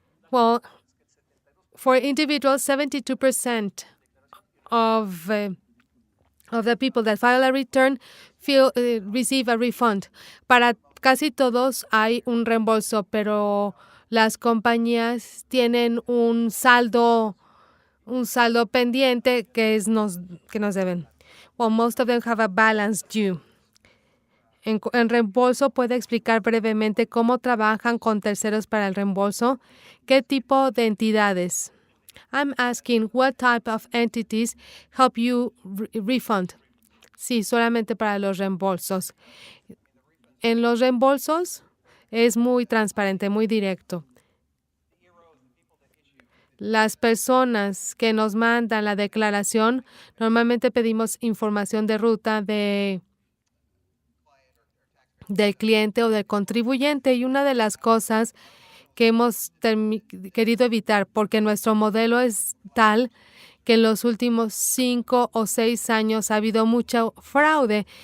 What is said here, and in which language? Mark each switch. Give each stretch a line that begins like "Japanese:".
English: Well, for individuals, 72% of the people that file a return receive a refund.
Spanish: Para casi todos hay un reembolso, pero las compañías tienen un saldo pendiente que nos deben.
English: Well, most of them have a balance due.
Spanish: En reembolso, ¿puede explicar brevemente cómo trabajan con terceros para el reembolso? ¿Qué tipo de entidades?
English: I'm asking what type of entities help you refund.
Spanish: Sí, solamente para los reembolsos. En los reembolsos es muy transparente, muy directo. Las personas que nos mandan la declaración, normalmente pedimos información de ruta del cliente o del contribuyente, y una de las cosas que hemos querido evitar, porque nuestro modelo es tal que en los últimos 5 o 6 años ha habido mucho fraude.